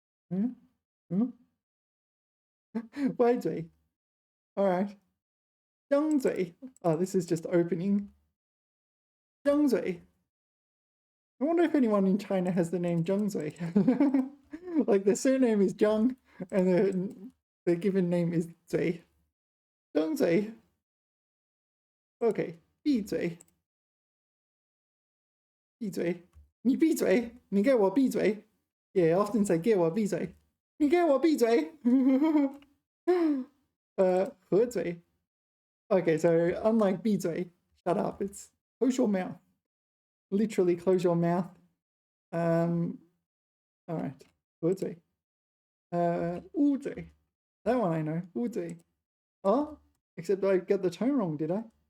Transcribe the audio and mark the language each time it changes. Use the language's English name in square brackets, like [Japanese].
[Chinese] 歪嘴.All right. 张嘴. [English] Oh, this is just opening. 张嘴. I wonder if anyone in China has the name 张嘴. Like the surname is Zhang and the given name is Zui. Zhang Zui. [Chinese] Okay, 闭嘴，闭嘴，你闭嘴，你给我闭嘴。 [English] Yeah, often say [Chinese] 给我闭嘴，你给我闭嘴。合嘴。 [English] Okay, so unlike 闭嘴, shut up, it's close your mouth. Literally close your mouth. All right, 合嘴。 [Chinese] 捂嘴. [English] That one I know, 捂嘴. Oh, except I got the tone wrong, did I?